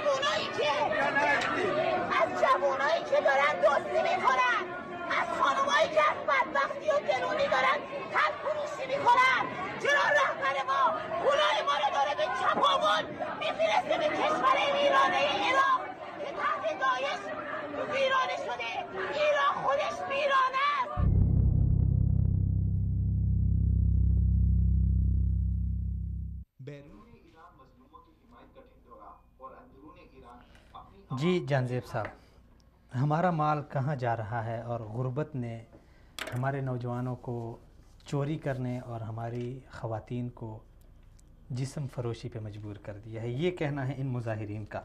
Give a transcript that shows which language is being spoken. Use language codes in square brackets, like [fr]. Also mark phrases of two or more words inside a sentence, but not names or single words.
[fa] جوانایی که دارن دزدی میکنن، از خانمایی که از بدبختی و گرونی دارن تن فروشی میکنن، چرا رهبر ما پولای ما رو داره به چپاول میفرسته به کشور ویرانه عراق که تحت داعش ویرانه شده؟ ایران خودش ویرانه است. [ur] جی جانزیب صاحب، ہمارا مال کہاں جا رہا ہے اور غربت نے ہمارے نوجوانوں کو چوری کرنے اور ہماری خواتین کو جسم فروشی پہ مجبور کر دیا ہے، یہ کہنا ہے ان مظاہرین کا۔